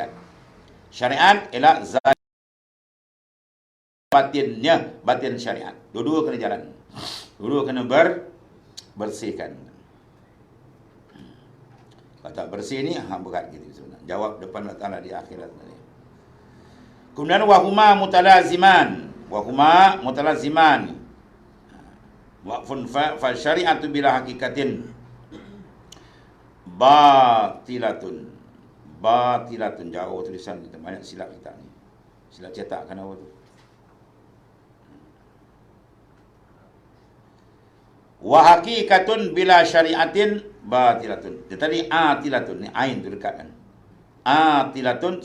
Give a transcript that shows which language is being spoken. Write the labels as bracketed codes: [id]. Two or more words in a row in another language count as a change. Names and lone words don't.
[ms] Syariat ialah zahir, batinnya, batin syariat. Dua-dua kena jalan. Dua-dua kena bersihkan. Kalau tak bersih ni, berat gitu sebenarnya. Jawab depan Allah Ta'ala di akhirat. [ar] Kemudian وهما متلازمان. وهما متلازمان. وقف فالشريعة بلا حقيقة باطلة. Batilatun. [ms] Jauh tulisan kita. Banyak silap kita ni. Silap cetak kan apa tu. [ar] وحقيقة بلا شريعة باطلة. [ms] Dia tadi atilatun. Ni ain tu dekat kan. Atilatun.